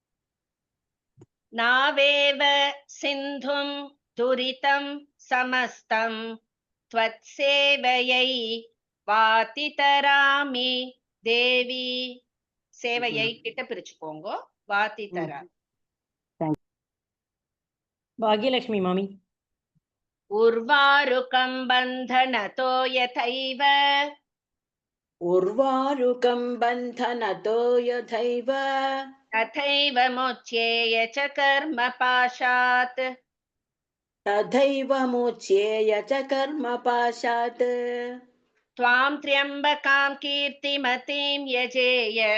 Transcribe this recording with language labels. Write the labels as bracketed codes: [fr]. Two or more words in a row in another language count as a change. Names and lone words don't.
[sa] नावेव सिन्धुं दुरितं समस्तं त्वत्सेवयै व्यतितरामि देवि. [ta] சேவையை கிட்ட பிரிச்சுக்கோங்க. வாதிதராமி. பாக்யலட்சுமி மாமி. [sa] उर्वारुकं बन्धनतो यथैव उर्वारुकं बन्धनतो यथैव तथैव मोच्येय च कर्म पाशात् तथैव मोच्येय च कर्मपाशात् त्वां त्र्यम्बकां कीर्तिमतीं यजेय